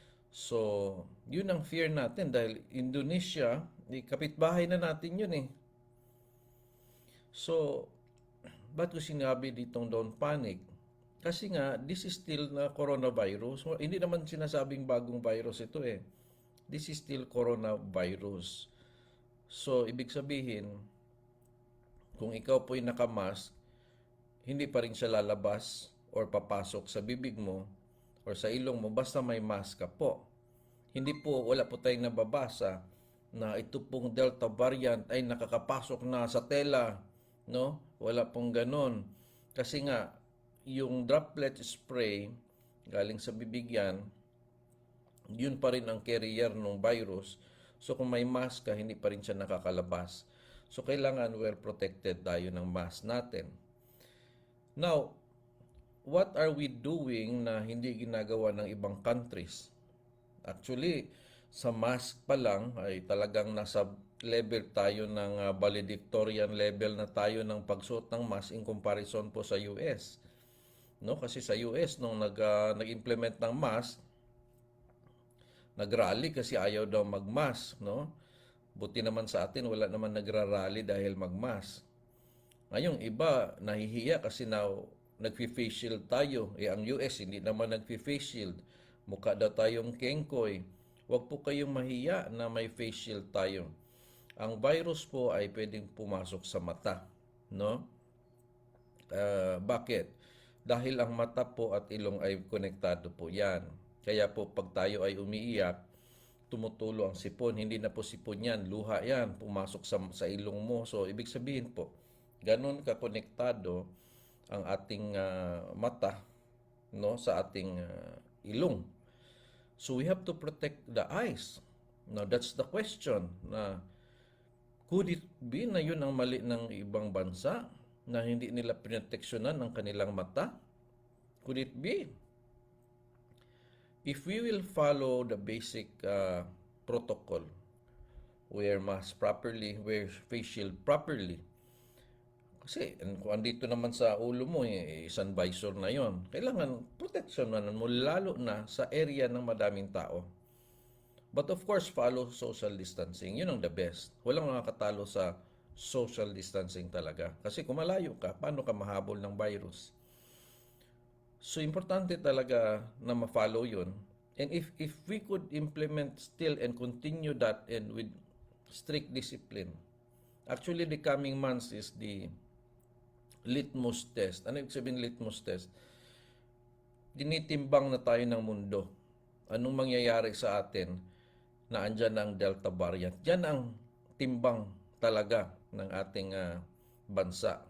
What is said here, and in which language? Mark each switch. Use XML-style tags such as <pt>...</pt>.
<tl>So, yun ang fear natin dahil Indonesia, kapitbahay na natin yun eh. So, ba't ko sinabi ditong</tl> <en>don't panic?</en> <tl>Kasi nga,</tl> <en>this is still</en> <tl>na coronavirus. Hindi naman sinasabing bagong virus ito eh.</tl> <en>This is still coronavirus.</en> <tl>So, ibig sabihin, kung ikaw po'y nakamask, hindi pa rin siya lalabas or papasok sa bibig mo or sa ilong mo basta may mask ka po. Hindi po, wala po tayong nababasa na ito pong Delta variant ay nakakapasok na sa tela, no? Wala pong ganon. Kasi nga, yung droplet spray galing sa bibig yan, yun pa rin ang carrier ng virus. So kung may mask ka, hindi pa rin siya nakakalabas. So kailangan</tl> <en>well protected</en> <tl>tayo ng mask natin.</tl> <en>Now, what are we doing</en> <tl>na hindi ginagawa ng ibang</tl> <en>countries?</en> <tl>Actually, sa mask pa lang ay talagang nasa level tayo ng valedictorian level na tayo ng pagsuot ng mask</tl> <en>in comparison</en> <tl>po sa US. No, kasi sa US nung nag-implement ng mask, nagrally kasi ayaw daw mag-mask, no? Buti naman sa atin wala naman nagrarally dahil mag-mask. Ngayong iba nahihiya kasi nagfi-face shield tayo. Ang US hindi naman nagfi-face shield. Mukha daw tayong kengkoy. Huwag po kayong mahiya na may face shield tayo. Ang virus po ay pwedeng pumasok sa mata, no? Bakit? Dahil ang mata po at ilong ay konektado po yan. Kaya po pag tayo ay umiiyak, tumutulo ang sipon. Hindi na po sipon yan, luha yan, pumasok sa ilong mo. So, ibig sabihin po, ganun kakonektado ang ating mata, no, sa ating ilong.</tl> <en>So, we have to protect the eyes. Now, that's the question. Could it be</en> <tl>na yun ang mali ng ibang bansa na hindi nila pinoteksyonan ang kanilang mata?</tl> <en>Could it be? If we will follow the basic protocol, wear mask properly, wear face shield properly.</en> <tl>Kasi kung andito naman sa ulo mo, isang visor na yon. Kailangan protection mo lalo na sa area ng madaming tao.</tl> <en>But of course, follow social distancing.</en> <tl>Yun ang the best. Walang makakatalo sa social distancing talaga. Kasi kung malayo ka, paano ka mahabol ng virus? So, importante talaga na ma-follow yun.</tl> <en>And if we could implement still and continue that and with strict discipline, actually the coming months is the litmus test.</en> <tl>Ano ibig sabihin litmus test? Dinitimbang na tayo ng mundo. Anong mangyayari sa atin na andyan ang Delta variant? Yan ang timbang talaga ng ating bansa.</tl>